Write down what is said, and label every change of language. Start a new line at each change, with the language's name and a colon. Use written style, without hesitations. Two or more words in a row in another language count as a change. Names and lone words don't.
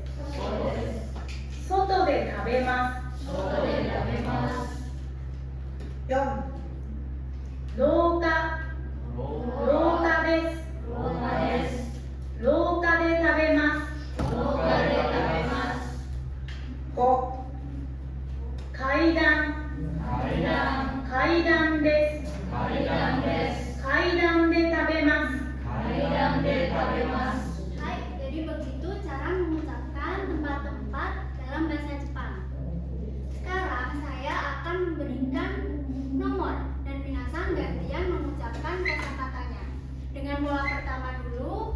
Japanese: 外で食べます。4、廊下、廊下です。廊下で食べます。5、階段、階段です。階段で食べます。
Indonesian: Hai, jadi begitu cara mengucapkan tempat-tempat dalam bahasa Jepang. Sekarang saya akan memberikan nomor dan minasan gantian mengucapkan kata-katanya. Dengan pola pertama dulu.